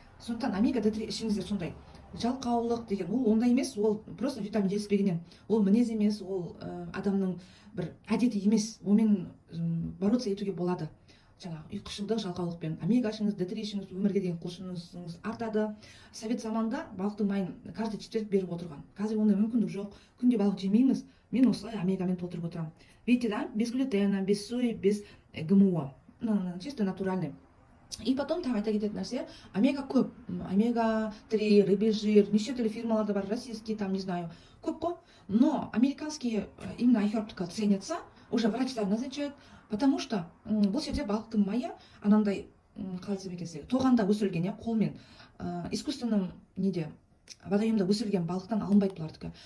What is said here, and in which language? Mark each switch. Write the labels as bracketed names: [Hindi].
[Kazakh] Сондықтан омега D3 ішіңіздер. Сондай жалқаулық деген ол ондай емес, ол просто витамин жетіспегеннен, ол мінез емес, ол адамның бір әдеті емес, онымен бороться етуге болады. Жаңағы ұйқышылдық жалқаулықпен омега ішіңіз, D3 ішіңіз, өмірге деген құлшынысыңыз артады. Совет заманында балықтың майын [Russian] каждый четверг [Kazakh] беріп отырған. Қазір ондай мүмкіндік жоқ, күнде балық жемейміз, мен осылай омегамен толтырып отырамын. [Russian] Видите, да, без глютена, без сои, без ГМО, чисто натуральный. [Kazakh] И потом тағы айта кететін нәрсе, омега көп, омега-3, рыбий жир, неше түрлі фирмаларда бар, [Russian] российский, там, не знаю, [Kazakh] көп қой. [Russian] Но американские именно [Kazakh] айхерптікі [Russian] ценятся, уже [Kazakh] врачтар назначают, [Russian] потому что [Kazakh] бұл жерде балықтың майы анандай, қалай айтсам екен сізге, тоғанда өсірілген, қолмен, искусственным неде, водоемда өсірілген балықтан алынбайды бұлардікі.